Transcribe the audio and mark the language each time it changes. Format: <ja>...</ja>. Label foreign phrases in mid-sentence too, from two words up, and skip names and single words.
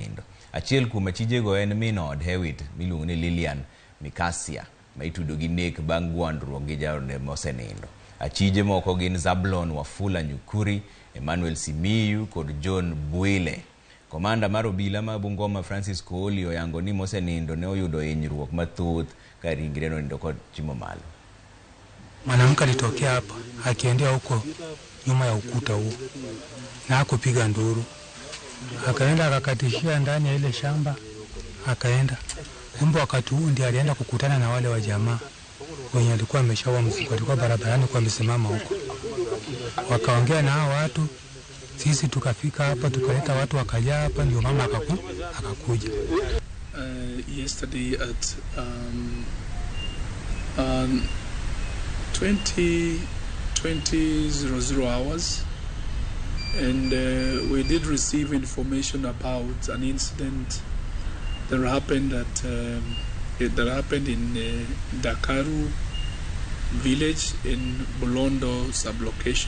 <luo>Achiel kuom achije go en min od Hewitt miluongo ni Lilian Mikasia ma itudo gi nek bang' gwandruok gi jaode mosenindo. Achije moko gin Zablon Wafula Nyukuri, Emmanuel Simiyu kod John Bwile. Komanda mar obila ma Bungoma Francis Kooli oyango ni mosenindo ne oyudo hinyruok mathoth ka ringre nindo kod chimo malo.</luo> <sw>Mwanamke alitokea hapa akiendea huko nyuma ya ukuta huo na kupiga nduru, akaenda akakatishia ndani ya ile shamba, akaenda. Kumbe wakati huu ndiye alienda kukutana na wale wa jamaa wenye alikuwa ameshaua mzigo, alikuwa barabarani kwa amesimama huko, wakaongea na hao watu. Sisi tukafika hapa, tukaleta watu wakajaa hapa, ndio mama akakuja.</sw> <en>Yesterday at 20:00 hours, and we did receive information about an incident that happened in Dakaru village in Bolondo sublocation.</en>